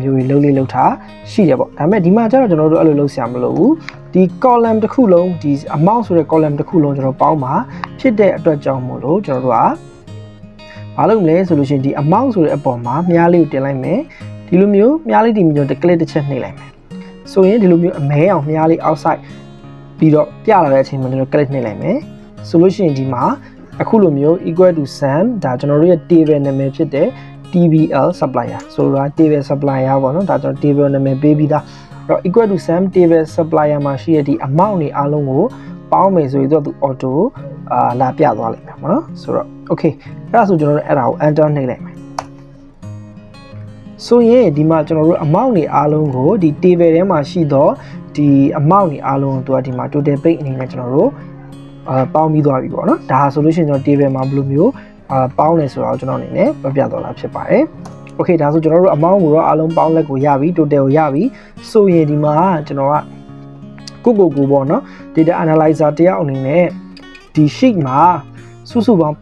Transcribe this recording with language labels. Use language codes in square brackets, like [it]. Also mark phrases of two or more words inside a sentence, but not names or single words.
[my] မျိုးတွေလုပ်ထားရှိတယ်ပေါ့ဒါပေမဲ့ဒီမှာကျတော့ကျွန်တော်တို့အဲ့လိုလုပ်ဆရာမလိုဘူးဒီ column တစ်ခုလုံးဒီ amount ဆိုတဲ့ column တစ်ခုလုံးကျွန်တော်ပေါင်းမှာဖြစ်တဲ့အတွက်ကြောင့်မို့လို့ကျွန်တော်တို့က ဘာလုပ်မလဲဆိုလို့ရှိရင်ဒီ amount ဆိုတဲ့အပေါ်မှာမြားလေးကိုတင်လိုက်မယ်ဒီလိုမျိုးမြားလေးတင်ပြီးတော့ click တစ်ချက်နှိပ်လိုက်မယ်ဆိုရင်ဒီလိုမျိုးအ မဲအောင်မြားလေး outside ပြီးတော့ပြလာတဲ့အချိန်မှာကျွန်တော် click နှိပ်လိုက်မယ်ဆိုလို့ရှိရင်ဒီမှာအခုလိုမျိုး [en] equal to sum [my] ဒါကျွန်တော်တို့ရဲ့ table နာမည်ဖြစ်တဲ့ [en] TBL supplier [my] ဆိုတော့ [en] table supplier [my] ပေါ့နော်ဒါကျွန်တော် table နာမည်ပေးပြီးသားအဲ့တော့ [en] equal to sum table supplier [my] မှာရှိတဲ့ဒီ amount တွေအားလုံးကိုပေါင်းမယ်ဆိုရင်တော့သူ auto လာပြသွားလိမ့်မယ်ပေါ့နော်ဆိုတော့ okay အဲ့ဒါဆိုကျွန်တော်တို့အဲ့ဒါကို enter နှိပ်လိုက်မယ် ဆိုရင်ဒီမှာကျွန်တော်တို့ amount တွေအားလုံးကိုဒီ table ထဲမှာရှိတော့ဒီ amount တွေအားလုံးကိုသူကဒီမှာ [en] total pay [my] အနေနဲ့ကျွန်တော်တို့ပေါင်းပြီးသွားပြီပေါ့နော်ဒါဆိုလို့ရှိရင်ကျွန်တော် table မှာဘယ်လိုမျိုးပေါင်းလဲဆိုတော့ကျွန်တော်အနေနဲ့ပြပြသွားတာဖြစ်ပါတယ်။ Okay ဒါဆိုကျွန်တော်တို့ amount ကိုတော့အလုံးပေါင်းလက်ကိုရပြီ total ကိုရပြီဆိုရင်ဒီမှာကျွန်တော်ကကိုပေါ့နော် [en] data analyzer [my] တယောက်အနေနဲ့ဒီ sheet မှာစုစုပေါင်း